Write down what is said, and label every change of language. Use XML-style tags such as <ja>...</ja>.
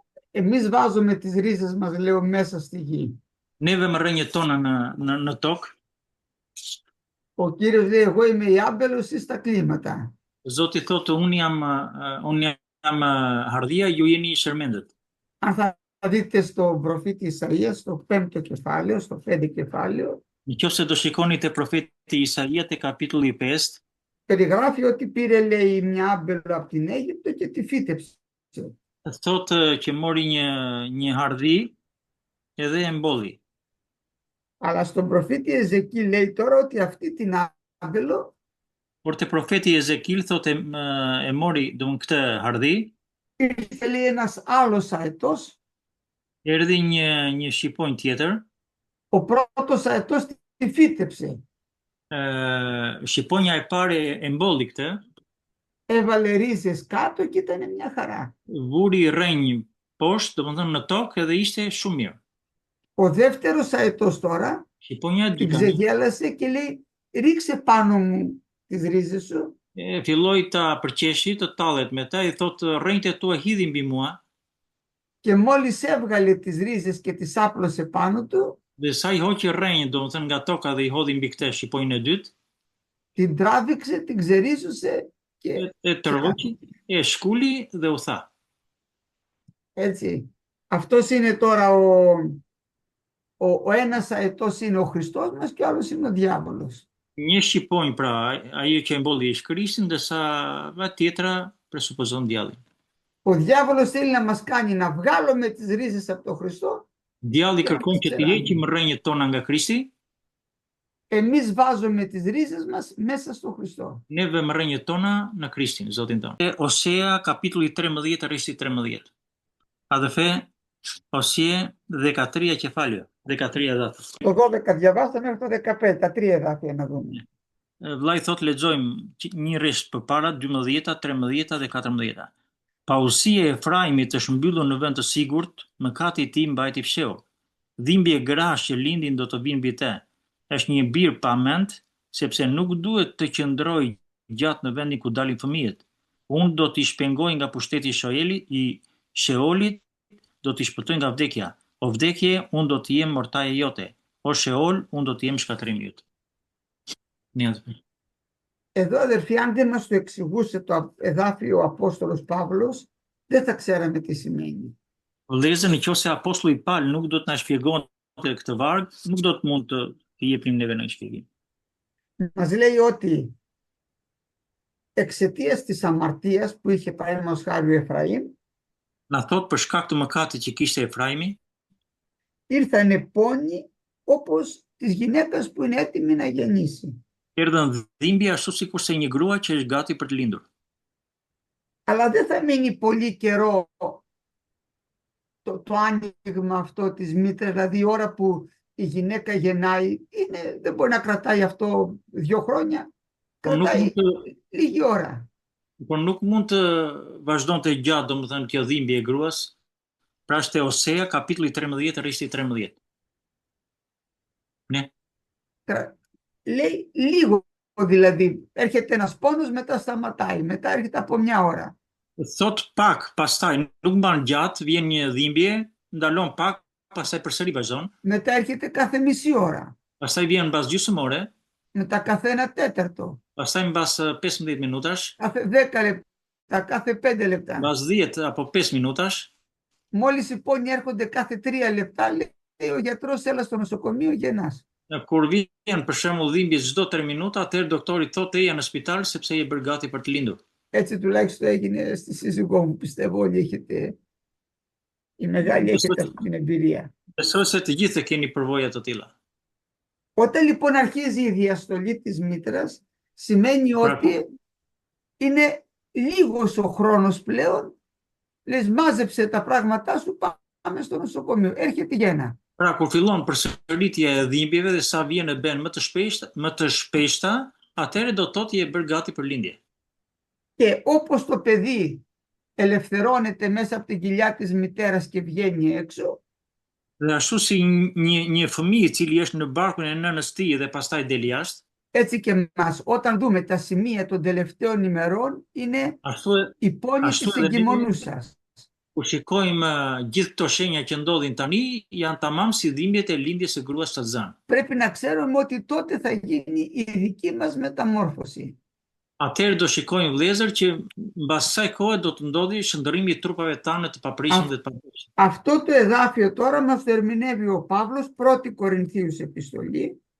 <el>Εμείς βάζουμε τις ρίζες μας, λέω, μέσα στη γη.</el> <sq>ne vëmë rënjë tona në tokë.</sq> <el>Ο Κύριος λέει, εγώ είμαι η άμπελος, εσείς τα κλίματα.</el> <sq>Zoti thotë, unë jam hardhia, ju jeni shërmendët.</sq> <el>Αν θα δείτε στο προφήτη Ισαΐα, στο 5ο κεφάλαιο, στο 5 κεφάλαιο,</el> <sq>Nëse do shikoni te profeti Isaia te kapitulli 5,</sq> <el>περιγράφει ότι πήρε, λέει, μια άμπελο από την Αίγυπτο και τη φύτεψε.</el> <sq>thotë që mori një hardhi edhe e mbolli.</sq> <el>Αλλά στον προφήτη Εζεκίλ λέει τώρα ότι αυτή την άμπελο</el> <sq>Por te profeti Ezekil thotë e mori domun këtë hardhi,</sq> <el>ήρθε, λέει, ένας άλλος αετός.</el> <sq>erdhi një shqiponjë tjetër,</sq> <el>Ο πρώτος αετός τη φύτεψε.</el> <sq>shqiponja e parë e mbolli këtë,</sq> <el>Έβαλε ρίζες κάτω και ήταν μια χαρά.</el> <sq>vuri rrënjë poshtë, domethënë në tokë edhe ishte shumë mirë.</sq> <el>Ο δεύτερος αετός τώρα</el> <sq>Shqiponja e</sq> <el>την</el> <sq>dytë</sq> <el>ξεγέλασε και λέει, ρίξε πάνω μου τις ρίζες σου.</el> <sq>Filloi ta përqeshi, të tallet me ta, i thotë rrënjtë tua hidhi mbi mua,</sq> <el>Και μόλις έβγαλε τις ρίζες και τις άπλωσε πάνω του,</el> <sq>dhe sa i hoqi rrënjë, domethënë nga toka dhe i hodhi mbi këtë shqiponjën e dytë,</sq> <el>την τράβηξε, την ξερίζωσε και</el> <sq>e tërhoqi, e shkuli dhe u tha.</sq> <el>έτσι. Αυτός είναι τώρα ο ένας αετός είναι ο Χριστός μας και ο άλλος είναι ο διάβολος.</el> <sq>Një shqiponjë pra, ai që e mbolli ish Krishtin, ndërsa tjetra presupozon djallin.</sq> <el>Ο διάβολος θέλει να μας κάνει να βγάλουμε τις ρίζες από τον Χριστό.</el> <sq>Djalli kërkon që të heqim rrënjët tona nga Krishti,</sq> <el>Εμείς βάζουμε τις ρίζες μας μέσα στον Χριστό.</el> <sq>ne vëmë rrënjët tona në Krishtin, Zotin tonë. Osea kapitulli 13, rrisi 13.</sq> <el>Αδελφέ, Osea 13 κεφάλαιο, 13 εδάφια. Το 12 διαβάσαμε μέχρι το 15, τα 3 εδάφια να δούμε.</el> <sq>Vllai thot lexojmë një rresht përpara 12, 13 dhe 14. Pausia e Efraimit është mbyllur në vend të sigurt, mëkati i tij mbajti fshehur. Dhimbje grash që lindin do të vinë mbi te. Është një bir pa mend, sepse nuk duhet të qëndrojë gjatë në vendin ku dalin fëmijët. Unë do t'i shpengoj nga pushteti i Sheolit, do t'i shpëtoj nga vdekja. O vdekje, unë do t'i jem mortaja jote. O Sheol, unë do t'i jem shkatërimi jot.</sq> <el>Εδώ, αδερφοί, αν δεν μας το εξηγούσε το εδάφιο ο Απόστολος Παύλος, δεν θα ξέραμε τι σημαίνει.</el> <sq>Vëllezër, nëse apostulli Paul nuk do të na shpjegonte këtë varg, nuk do të mund të jepnim neve në shpjegim.</sq> <el>Μας λέει ότι εξαιτίας της αμαρτίας που είχε παραδείγματος χάρη ο Εφραήμ,</el> <sq>Na thot për shkak të mëkatit që kishte Efraimi,</sq> <el>ήρθανε πόνοι όπως της γυναίκας που είναι έτοιμη να γεννήσει.</el> <sq>erdhën dhimbje ashtu sikur se një grua që është gati për të lindur.</sq> <el>Αλλά δεν θα μείνει πολύ καιρό το άνοιγμα αυτό της μήτρας, δηλαδή η ώρα που η γυναίκα γεννάει, δεν μπορεί να κρατάει αυτό 2 χρόνια, κρατάει λίγη ώρα.</el> <sq>Por nuk mund të vazhdonte gjatë, domethënë kjo dhimbje e gruas. Pra është Osea kapitulli 13, rrisi 13.</sq> <el>Ναι. Λέει λίγο, δηλαδή έρχεται ένας πόνος, μετά σταματάει, μετά έρχεται από 1 ώρα.</el> <sq>Thot pak, pastaj nuk mban gjatë, vjen një dhimbje, ndalon pak, pastaj përsëri vazhdon.</sq> <el>Μετά έρχεται κάθε μισή ώρα.</el> <sq>Pastaj vjen mbas gjysmore.</sq> <el>Μετά κάθε 1 τέταρτο.</el> <sq>Pastaj mbas 15 minutash.</sq> <el>Κάθε 10 λεπτά, κάθε 5 λεπτά.</el> <sq>Mbas 10 apo 5 minutash.</sq> <el>Μόλις οι πόνοι έρχονται κάθε 3 λεπτά, λέει ο γιατρός, έλα στο νοσοκομείο, γεννάς.</el> <sq>Kur vjen për shembull dhimbje çdo 3 minuta, atëherë doktori thotë eja në spital sepse je bërë gati për të lindur.</sq> <el>Έτσι τουλάχιστον έγινε στη σύζυγό μου, πιστεύω όλοι έχετε, η μεγάλη έχετε αυτή την εμπειρία.</el> <sq>Besoj se të gjithë keni përvoja të tilla.</sq> <el>Όταν λοιπόν αρχίζει η διαστολή της μήτρας, σημαίνει ότι είναι λίγος ο χρόνος πλέον, λες μάζεψε τα πράγματά σου, πάμε στο νοσοκομείο, έρχεται η γέννα.</el> <sq>Pra kur fillon përsëritja e dhimbjeve dhe sa vjen e bën më të shpeshta, atëherë do të thotë je bërë gati për lindje.</sq> <el>Και όπως το παιδί ελευθερώνεται μέσα από την κοιλιά της μητέρας και βγαίνει έξω,</el> <sq>Dhe ashtu si një fëmijë i cili është në barkun e nënës tij dhe pastaj del jashtë,</sq> <el>έτσι και εμάς. Όταν δούμε τα σημεία των τελευταίων ημερών, είναι</el> <sq>ashtu</sq> <el>η πόνη της</el> <sq>edhe ne</sq> <el>εγκυμονούσας.</el> <sq>kur shikojmë gjithë këto shenja që ndodhin tani, janë tamam si dhimbjet e lindjes së gruas së zan.</sq> <el>Πρέπει να ξέρουμε ότι τότε θα γίνει η δική μας μεταμόρφωση.</el> <sq>Atëherë do shikojmë vëllezër që mbas kësaj kohe do të ndodhi shndërrimi i trupave tanë të paprishëm dhe të papërishëm.</sq> <el>Αυτό το εδάφιο τώρα μας το ερμηνεύει ο Παύλος, 1 Κορινθίους επιστολή,</el>